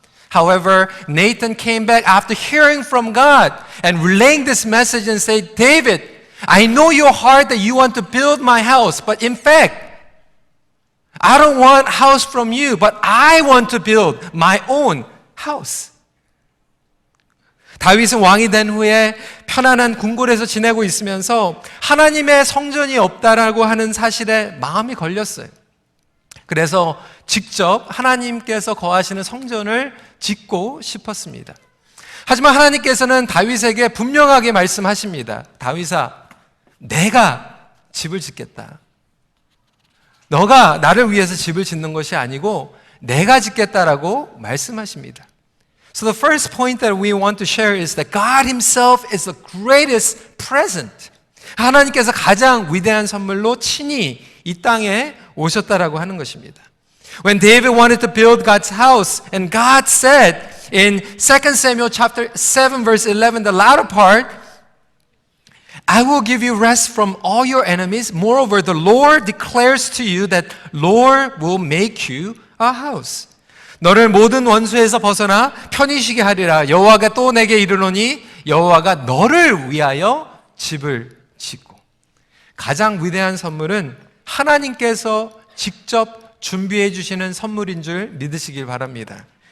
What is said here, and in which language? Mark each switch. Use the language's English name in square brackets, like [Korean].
[English] However, Nathan came back after hearing from God and relaying this message and said, David, I know your heart that you want to build my house, but in fact, I don't want house from you, but I want to build my own house. [Korean] 다윗은 왕이 된 후에 편안한 궁궐에서 지내고 있으면서 하나님의 성전이 없다라고 하는 사실에 마음이 걸렸어요. 그래서 직접 하나님께서 거하시는 성전을 짓고 싶었습니다. 하지만 하나님께서는 다윗에게 분명하게 말씀하십니다. 다윗아, 내가 집을 짓겠다. 너가 나를 위해서 집을 짓는 것이 아니고 내가 짓겠다라고 말씀하십니다. [English] So the first point that we want to share is that God himself is the greatest present. [Korean] 하나님께서 가장 위대한 선물로 친히 이 땅에 오셨다라고 하는 것입니다. [English] When David wanted to build God's house and God said in 2 Samuel chapter 7 verse 11, the latter part, I will give you rest from all your enemies. Moreover, the Lord declares to you that Lord will make you a house. [Korean] 너를 모든 원수에서 벗어나 편히 쉬게 하리라. 여호와가 또 내게 이르노니 여호와가 너를 위하여 집을 짓고. 가장 위대한 선물은 하나님께서 직접 준비해 주시는 선물인 줄 믿으시길 바랍니다.